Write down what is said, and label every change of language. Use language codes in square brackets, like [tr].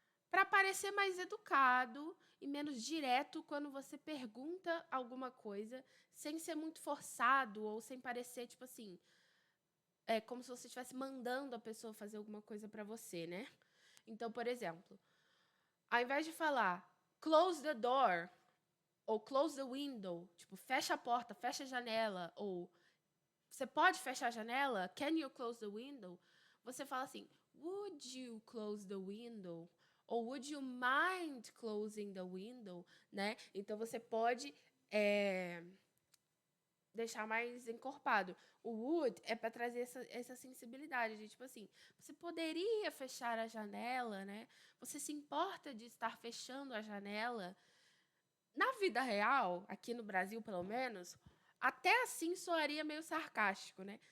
[pt] para parecer mais educado e menos direto quando você pergunta alguma coisa, sem ser muito forçado ou sem parecer, tipo assim, como se você estivesse mandando a pessoa fazer alguma coisa para você, né? Então, por exemplo, ao invés de falar [en] close the door [pt] ou [en] close the window, [pt] tipo, fecha a porta, fecha a janela, ou você pode fechar a janela? [en] Can you close the window? [pt] Você fala assim, [en] would you close the window? Ou would you mind closing the window? [pt] Né? Então, você pode deixar mais encorpado. O would é para trazer essa sensibilidade de, tipo assim, você poderia fechar a janela, né? Você se importa de estar fechando a janela? Na vida real, aqui no Brasil, pelo menos, até assim soaria meio sarcástico, né?